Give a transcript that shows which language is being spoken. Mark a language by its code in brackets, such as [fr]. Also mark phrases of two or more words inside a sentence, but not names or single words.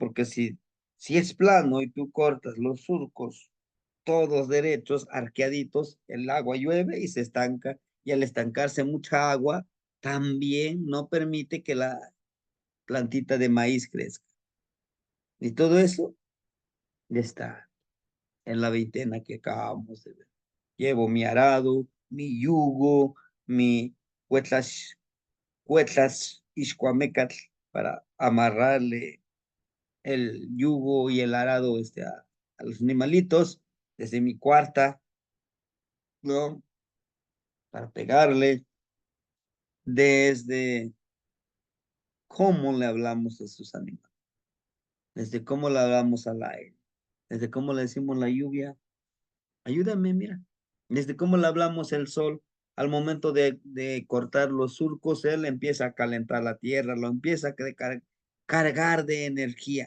[es] Porque si es plano y tú cortas los surcos todos derechos, arqueaditos, el agua llueve y se estanca, y al estancarse mucha agua, también no permite que la plantita de maíz crezca. Y todo eso ya está en la veintena que acabamos de ver. Llevo mi arado, mi yugo, mi [nah] cuetlas, cuetlas iscuamecatl [es] para amarrarle el yugo y el arado a los animalitos desde mi cuarta, ¿no? Para pegarle, desde cómo le hablamos a sus animales, desde cómo le hablamos al aire, desde cómo le decimos la lluvia, ayúdame, mira, desde cómo le hablamos el sol, al momento de cortar los surcos, él empieza a calentar la tierra, lo empieza a cargar de energía.